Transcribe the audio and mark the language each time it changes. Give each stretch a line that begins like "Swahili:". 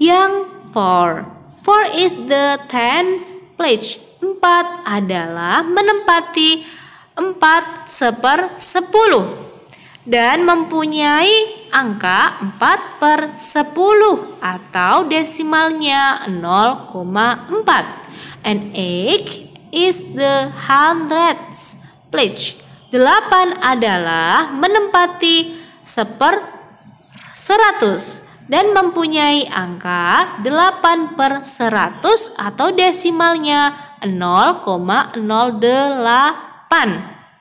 Indonesian: Yang
English: 4 is the tens place.
Indonesian: 4 adalah menempati 4/10 dan mempunyai angka 4/10 atau desimalnya 0,4.
English: And 8 is the hundredths place.
Indonesian: 8 adalah menempati 1/100 dan mempunyai angka 8/100 atau desimalnya 0,08.